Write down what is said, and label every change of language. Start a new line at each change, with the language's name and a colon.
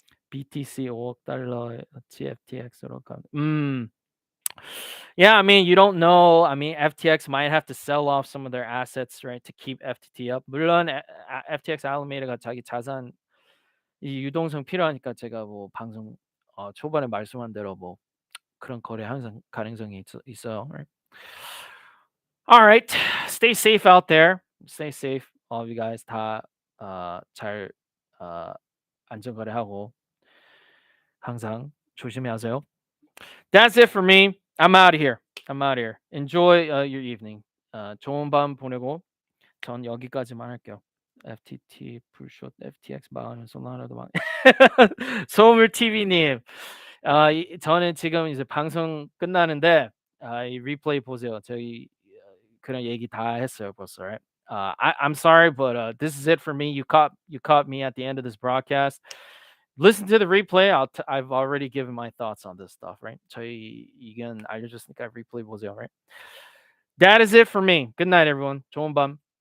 Korean: BTC $5억 어치 FTX로 가.
English: Yeah, I mean, you don't know. I mean, FTX might have to sell off some of their assets, right, to keep FTT up.
Korean: 물론 FTX 알라메다가 자기 자산 이 유동성 필요하니까 제가 뭐 방송 초반에 말씀한 대로 뭐 그런 거래 항상 가능성이 있어요.
English: Right? All right. Stay safe out there. Stay safe. All of you guys
Korean: 다 잘 안전거래하고 항상 조심히 하세요.
English: That's it for me. I'm out of here. I'm out of here. Enjoy your evening.
Korean: 좋은 밤 보내고 전 여기까지만 할게요. FTT 풀숏 FTX 망하는 솔라나도 망. 소물 TV님. 저는 지금 이제 방송 끝나는데 이 리플레이 보세요. 저희 그런 얘기 다 했어요 벌써.
English: Right? I'm sorry, but this is it for me. You caught me at the end of this broadcast. Listen to the replay. I've already given my thoughts on this stuff, right?
Korean: 저희 의견 알려줬으니까 replay 보세요,
English: right? That is it for me. Good night, everyone.
Korean: 좋은 밤.